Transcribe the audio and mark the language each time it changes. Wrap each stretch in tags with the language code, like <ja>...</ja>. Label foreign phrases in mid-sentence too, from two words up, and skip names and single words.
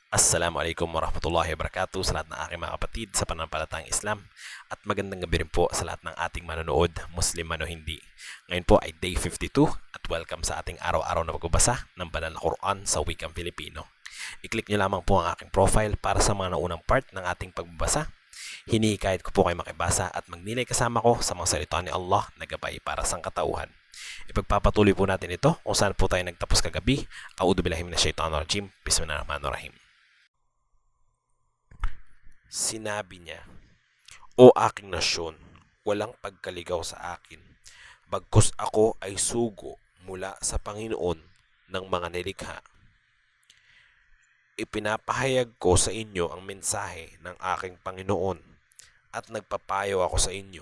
<ar>السلام عليكم ورحمة الله وبركاته</ar> <tl>sa lahat ng aking mga kapatid sa pananampalatayang Islam at magandang gabi rin po sa lahat ng ating manonood, Muslim man o hindi. Ngayon po ay day 52 at welcome sa ating araw-araw na pagbabasa ng banal na Quran sa wikang Pilipino. I-click nyo lamang po ang aking profile para sa mga naunang part ng ating pagbabasa. Hinihikayat ko po kayo makibasa at magnilay kasama ko sa mga salita ni Allah na gabay para sa katauhan. Ipagpapatuloy po natin ito kung saan po tayo nagtapos kagabi.</tl> <ar>أعوذ بالله من الشيطان الرجيم. بسم الله الرحمن الرحيم.</ar> <tl>Sinabi niya, "O aking nasyon, walang pagkaligaw sa akin, bagkus ako ay sugo mula sa Panginoon ng mga nilikha. Ipinapahayag ko sa inyo ang mensahe ng aking Panginoon at nagpapayo ako sa inyo.</tl>